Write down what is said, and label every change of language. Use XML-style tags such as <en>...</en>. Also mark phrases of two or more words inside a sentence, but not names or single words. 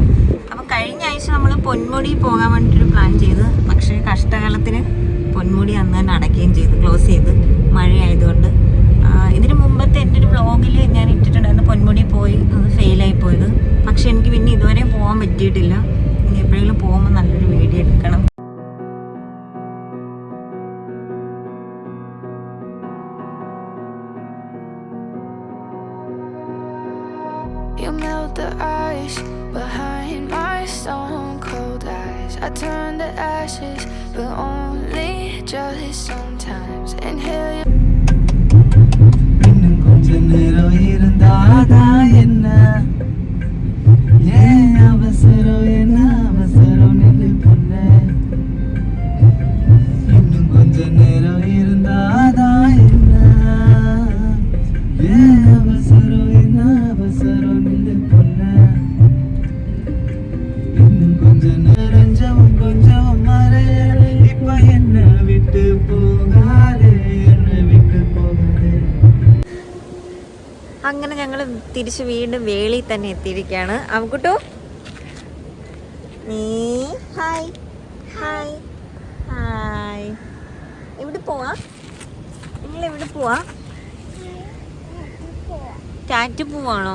<ml>അപ്പോൾ കഴിഞ്ഞ ആഴ്ച നമ്മൾ പൊന്മുടി പോകാൻ വേണ്ടിയിട്ടൊരു പ്ലാൻ ചെയ്ത്, പക്ഷേ കഷ്ടകാലത്തിന് പൊന്മുടി അന്ന് തന്നെ അടയ്ക്കുകയും ചെയ്ത്, ക്ലോസ് ചെയ്ത്, മഴയായതുകൊണ്ട്. ഇതിന് മുമ്പത്തെ എൻ്റെ ഒരു വ്ളോഗിൽ ഞാൻ ഇട്ടിട്ടുണ്ടായിരുന്നു പൊന്മുടി പോയി, അത് ഫെയിലായി പോയത്. പക്ഷെ എനിക്ക് പിന്നെ ഇതുവരെ പോകാൻ പറ്റിയിട്ടില്ല. ഇനി എപ്പോഴെങ്കിലും പോകുമ്പോൾ നല്ലൊരു വീഡിയോ എടുക്കണം.</ml> <en>You melt the ice behind my stone cold eyes. I turn to ashes, but only just sometimes. Inhale your</en> <ta>இன்னும் கொஞ்ச நேரம் இருந்தாதா என்ன, ஏன் அவசரம், என்ன அவசரம், நில்லு பொண்ணு. இன்னும் கொஞ்ச நேரம் இருந்தாதா என்ன, ஏன் அவசரம், என்ன அவசரம், நில்லு பொண்ணு. இன்னும் கொஞ்ச நேரம் கொஞ்சம் மறைய, இப்ப என்ன விட்டு போகாதே, என்ன விட்டு போகாதே.</ta> <ml>അങ്ങനെ ഞങ്ങൾ തിരിച്ച് വീണ്ടും വേളി തന്നെ എത്തിയിരിക്കുകയാണ്. അമ്മുക്കുട്ടു നീ ഹായ് ഹായ് ഹായ്. എവിടെ പോവാ? നിങ്ങൾ എവിടെ പോവാ? ടാറ്റ പോവാണോ?</ml>